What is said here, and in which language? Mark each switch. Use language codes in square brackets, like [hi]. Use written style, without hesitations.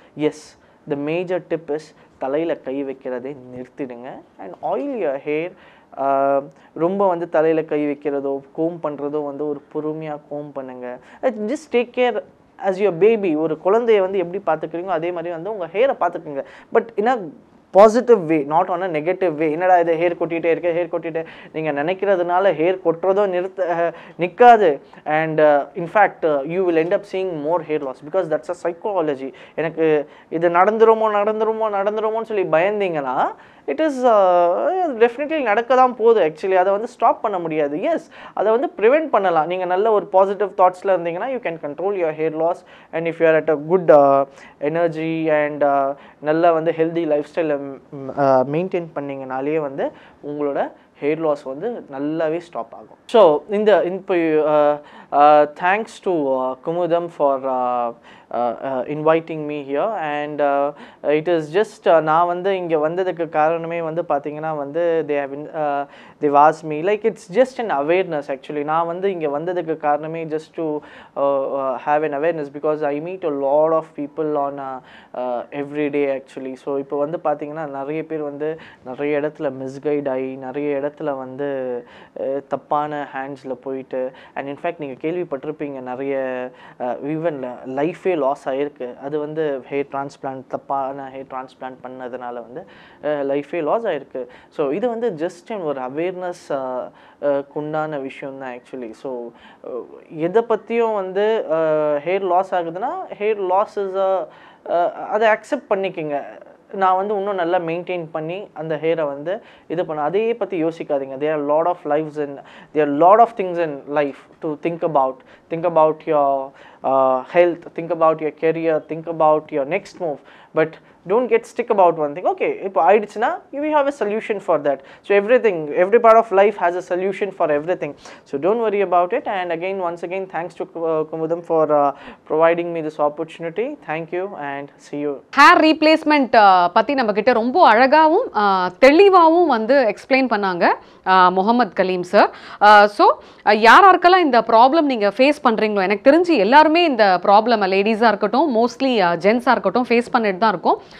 [en] Yes, the major tip is [ta] தலையில் கை வைக்கிறதே நிறுத்திடுங்க [en] and oil your hair. [ta] ரொம்ப வந்து தலையில் கை வைக்கிறதோ கோம் பண்ணுறதோ வந்து ஒரு பொறுமையாக கோம் பண்ணுங்கள். [en] just take care as your baby. [ta] ஒரு குழந்தைய வந்து எப்படி பார்த்துக்கிறீங்களோ அதே மாதிரி வந்து உங்கள் ஹேரை பார்த்துக்குங்க. பட் என்ன positive way, [en] Not on a negative way. [ta] என்னடா இது ஹேர் கொட்டிகிட்டே இருக்க, ஹேர் கொட்டிகிட்டே நீங்கள் நினைக்கிறதுனால ஹேர் கொட்டுறதோ நிற்காது. [en] And in fact you will end up seeing more hair loss because that's a psychology. [ta] எனக்கு இது நடந்துருமோன்னு சொல்லி பயந்தீங்கன்னா [en] it is definitely [ta] நடக்க தான் போகுது. ஆக்சுவலி அதை வந்து ஸ்டாப் பண்ண முடியாது. எஸ், அதை வந்து ப்ரிவெண்ட் பண்ணலாம். நீங்கள் நல்ல ஒரு பாசிட்டிவ் தாட்ஸில் இருந்தீங்கன்னா [en] You can control your hair loss. And if you are at a good energy [ta] and நல்ல வந்து ஹெல்தி லைஃப் ஸ்டைலை மெயின்டைன் பண்ணிங்கனாலே வந்து உங்களோட ஹேர் லாஸ் வந்து நல்லாவே ஸ்டாப் ஆகும். [en] so இப்போ thanks to Kumudam for inviting me here and it is just [ta] நான் வந்து இங்கே வந்ததுக்கு காரணமே வந்து பார்த்தீங்கன்னா வந்து [en] they've asked me like it's just an awareness actually. [ta] நான் வந்து இங்கே வந்ததுக்கு காரணமே [en] just to have an awareness because I meet a lot of people on every day actually. [ta] So இப்போ வந்து பார்த்தீங்கன்னா நிறைய பேர் வந்து நிறைய இடத்துல மிஸ்கைட் ஆகி நிறைய இடத்துல வந்து தப்பான ஹேண்ட்ஸில் போயிட்டு அண்ட் இன்ஃபேக்ட் நீங்கள் கேள்விப்பட்டிருப்பீங்க நிறைய ஈவன் லைஃபே லாஸ் ஆகிருக்கு. அது வந்து ஹேர் டிரான்ஸ்பிளான்ட் தப்பான ஹேர் டிரான்ஸ்பிளான்ட் பண்ணதுனால வந்து லைஃபே லாஸ் ஆகிருக்கு. ஸோ இது வந்து ஜஸ்ட் ஒரு அவேர்னஸ் உண்டான விஷயம் தான் ஆக்சுவலி. ஸோ எதை பற்றியும் வந்து ஹேர் லாஸ் ஆகுதுன்னா ஹேர் லாஸ் இஸ் அதை அக்செப்ட் பண்ணிக்கோங்க. நான் வந்து இன்னும் நல்லா மெயின்டைன் பண்ணி அந்த ஹேரை வந்து இது பண்ண அதே பற்றி யோசிக்காதீங்க. [en] There are lot of lifes in there lot of things in life to think about your health, think about your career, think about your next move, but don't get stick about one thing. Okay, [ta] ipo aidichna [en] we have a solution for that. So every part of life has a solution for everything, so don't worry about it. And again, once again, thanks to Kumudam for providing me this opportunity. Thank you and see you. [ta] Hair replacement பத்தி நம்ம கிட்ட ரொம்ப அழகாவும் தெளிவாவும் வந்து explain பண்ணாங்க Mohammed Kaleem sir. So யாராருக்கெல்லாம் இந்த problem நீங்கள் face பண்ணுறீங்களோ, எனக்கு தெரிஞ்சு எல்லாருமே இந்த ப்ராப்ளம் லேடிஸாக இருக்கட்டும் மோஸ்ட்லி ஜென்ஸாக இருக்கட்டும் ஃபேஸ் பண்ணிட்டு தான் இருக்கும்.